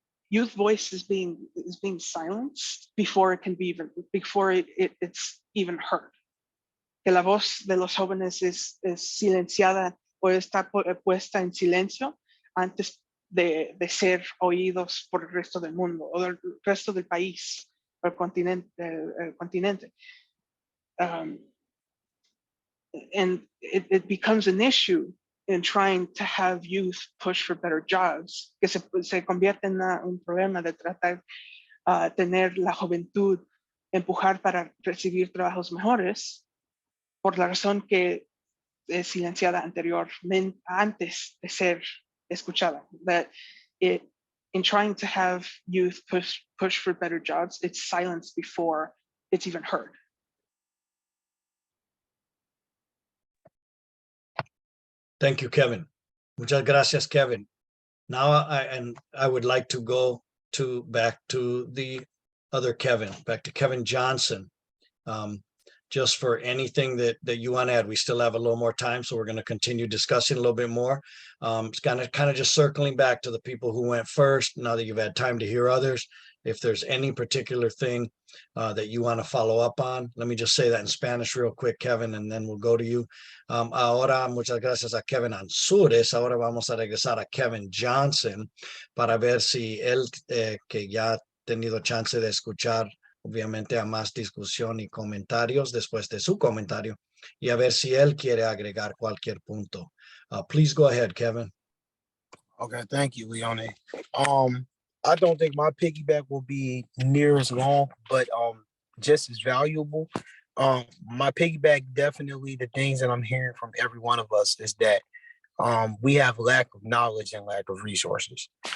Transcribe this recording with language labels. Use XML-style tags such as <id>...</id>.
<en>Youth voice is being silenced before it can be it's even heard.</en> <es>Que la voz de los jóvenes es silenciada o está puesta en silencio antes de ser oídos por el resto del mundo o del resto del país. El continente.</es> <en>And it becomes an issue in trying to have youth push for better jobs,</en> <es>que se convierte en un problema de tratar tener la juventud empujar para recibir trabajos mejores, por la razón que es silenciada anteriormente, antes de ser escuchada.</es> <en>That in trying to have youth push for better jobs, it's silenced before it's even heard. Thank you, Kevin.</en> <es>Muchas gracias, Kevin.</es> <en>Now I would like to go back to the other Kevin, back to Kevin Johnson. Just for anything that you want to add. We still have a little more time, so we're going to continue discussing a little bit more. It's kind of just circling back to the people who went first. Now that you've had time to hear others, if there's any particular thing that you want to follow up on, let me just say that in Spanish real quick, Kevin, and then we'll go to you.</en> <es>Ahora, muchas gracias a Kevin Anzures. Ahora vamos a regresar a Kevin Johnson para ver si él, que ya ha tenido chance de escuchar obviamente a más discusión y comentarios después de su comentario y a ver si él quiere agregar cualquier punto.</es> <en>Please go ahead, Kevin. Okay, thank you, Leone. I don't think my piggyback will be near as long, but just as valuable. My piggyback, definitely the things that I'm hearing from every one of us is that we have lack of knowledge and lack of resources.</en>